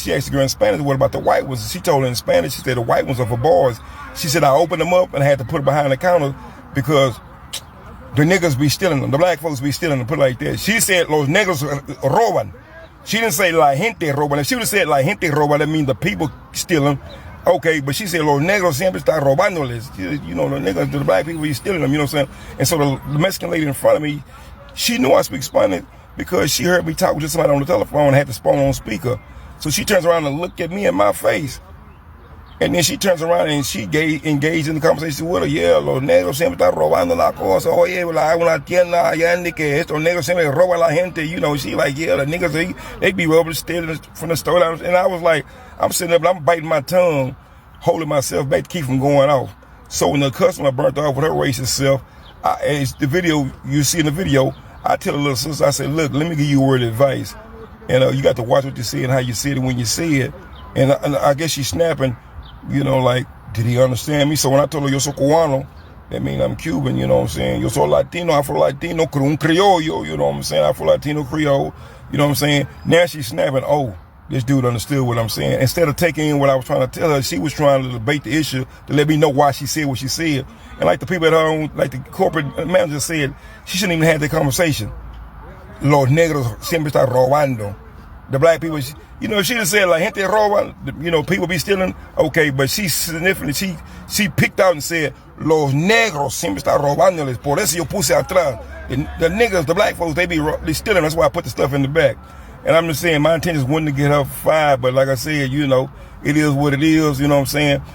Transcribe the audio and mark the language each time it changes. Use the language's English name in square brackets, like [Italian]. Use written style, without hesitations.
[English] She asked the girl in Spanish, what about the white ones? She told her in Spanish, she said the white ones are for boys. She said I opened them up and I had to put it behind the counter because the niggas be stealing them. The black folks be stealing them, put it like that. She said [Spanish] los negros roban. [English] She didn't say [Spanish] la gente roban. [English] If she would have said [Spanish] la gente roban, [English] that means the people stealing. Okay, but she said [Spanish] los negros siempre están robándoles. [English] You know, the niggas, the black people be stealing them, you know what I'm saying? And so the Mexican lady in front of me, she knew I speak Spanish because she heard me talk with somebody on the telephone and had the phone on speaker. So she turns around and looked at me in my face. And then she turns around and she engaged in the conversation with her. [Spanish] Yeah, los negros siempre están robando la cosa. Oye, una tienda allá en que estos negros siempre roban la gente. [English] You know, she like, yeah, the niggas, they be robbing, stealing from the store. And I was like, I'm sitting up and I'm biting my tongue, holding myself back to keep from going off. So when the customer burnt off with her racist self, it's the video, you see in the video, I tell the little sister, I said, look, let me give you a word of advice. And you got to watch what you say and how you say it when you say it. And I guess she's snapping. You know, like, did he understand me? So when I told her, [Spanish] yo soy cubano, [English] that means I'm Cuban, you know what I'm saying? [Spanish] Yo soy Latino, Afro-Latino, un criollo, [English] you know what I'm saying? Afro-Latino, Creole, you know what I'm saying? Now she's snapping, oh, this dude understood what I'm saying. Instead of taking in what I was trying to tell her, she was trying to debate the issue to let me know why she said what she said. And like the people at her own, like the corporate manager said, she shouldn't even have that conversation. [Spanish] Los negros siempre están robando. [English] The black people, you know, she just said like [Spanish] gente roba, [English] you know, people be stealing. Okay, but she significantly, she picked out and said, [Spanish] los negros siempre están robándoles. Por eso yo puse atrás. [English] The niggas, the black folks, they stealing. That's why I put the stuff in the back. And I'm just saying, my intention wasn't to get her fired, but like I said, you know, it is what it is, you know what I'm saying?